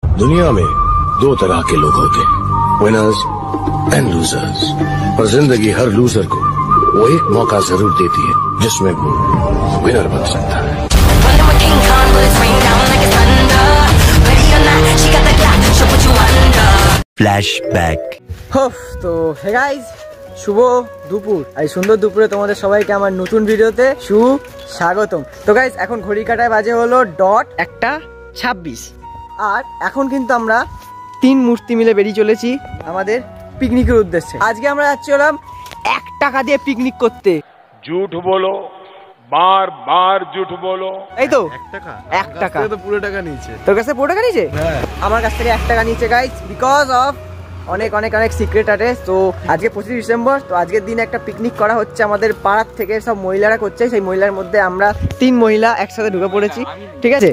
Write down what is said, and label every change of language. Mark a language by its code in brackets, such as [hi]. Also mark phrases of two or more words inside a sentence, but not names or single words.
[hi] दुनिया में दो तरह के लोग होते हैं, [en] winners and losers. [hi] और जिंदगी हर लूजर को वो एक मौका जरूर देती है जिसमें वो विनर बन सकता है। फ्लैशबैक। [bn] তো [en] hey guys, [bn] শুভ দুপুর। এই সুন্দর দুপুরে তোমাদের সবাইকে আমার নতুন ভিডিওতে সুস্বাগতম। তো গাইস, এখন ঘড়ি কাটায় বাজে হলো .1:26। আর এখন কিন্তু আমরা 3 মূর্তি মিলে বেরিয়ে চলেছি আমাদের পিকনিকের উদ্দেশ্যে। আজকে আমরা যাচ্ছি হলাম 1 টাকা দিয়ে পিকনিক করতে। [hi] झूठ बोलो, बार बार झूठ बोलो। [bn] এই তো 1 টাকা তো পুরো টাকা নিয়েছে। তোর কাছে পুরো টাকা নিয়েছে? আমার কাছ থেকে 1 টাকা নিয়েছে গাইস, [en] because of [bn] অনেক অনেক অনেক সিক্রেট আছে। তো আজকে 25 ডিসেম্বর, তো আজকের দিনে একটা পিকনিক করা হচ্ছে আমাদের পাড়ার থেকে, সব মহিলারা করছে। সেই মহিলার মধ্যে আমরা 3 মহিলা একসাথে ঢুকে পড়েছি, ঠিক আছে?